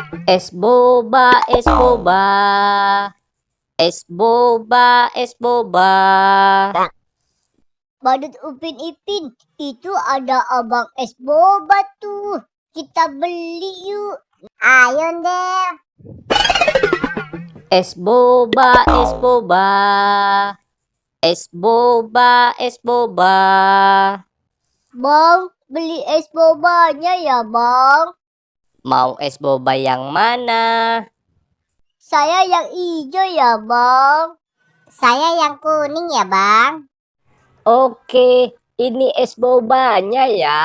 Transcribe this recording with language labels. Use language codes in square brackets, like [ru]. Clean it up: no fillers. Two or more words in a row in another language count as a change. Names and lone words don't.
[id] Es boba, es boba. Es boba, es boba. Badut Upin Ipin, itu ada abang es boba tuh. Kita beli yuk. Ayo deh. Es boba, es boba. Es boba, es boba. Bang, beli es bobanya ya bang. Mau es boba yang mana? Saya yang hijau ya bang. Saya yang kuning ya bang. Oke, ini es bobanya ya.